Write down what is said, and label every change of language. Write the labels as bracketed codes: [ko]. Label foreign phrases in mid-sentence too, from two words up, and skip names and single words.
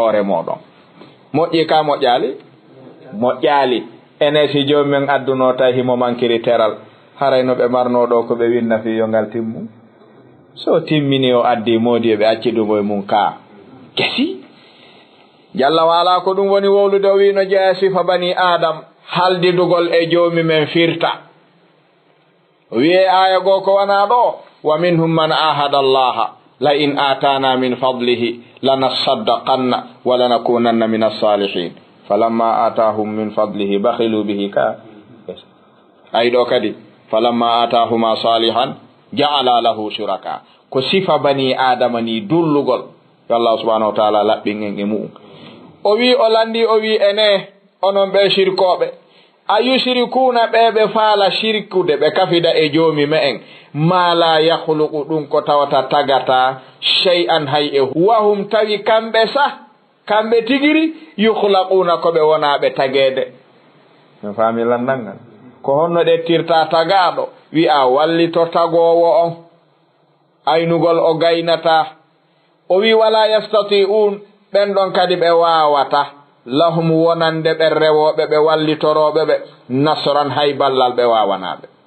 [ff] hoore moɗon moƴƴi ka moƴƴali moƴƴali ene si joomi men adduno tawi himo mankiri teral haray no ɓe marno ɗo ko ɓe winna fi yo ngal timmu so timmini o addi moodi ɓe acci ɗum e mum ka kesi [ar] جل وعلا [ff] ko ɗum woni wowlude o wino jeeya sifa [ar] بني آدم [ff] haldidugol e joomi men firta wiye aya goo ko wana ɗo [ar] ومنهم من عاهد الله لئن آتانا من فضله لنصدقن ولنكونن من الصالحين فلما آتاهم من فضله بخلوا به ka [ff] ay ɗo kadi [ar] فلما آتاهما صالحا جعلا له شركاء [ff] ko sifa [ar] بني آدم [ff] ni dullugol [ar] الله سبحانه وتعالى [ff] laɓɓin en e mu'um o wi o landi o wi ene onon ɓe shirkoɓe ayushrikuna ɓe faala shirkude ɓe kafida e joomi me'en [ar] ما لا يخلق [ff] ɗum ko tawata tagata shay'an hay e wahum tawi kamɓe kamɓe tigiri yukhlaquna ko ɓe wonaɓe tagede mi faami landal ko honno ɗettirta tagaɗo wi'a wallito tagowo on aynugol o gaynata o wi [ar] ولا يستطيعون [ff] ɓen ɗon kadi ɓe wawata lahum wonande ɓe rewoɓe ɓe wallitoroɓe ɓe nasran hay ballal ɓe wawanaɓe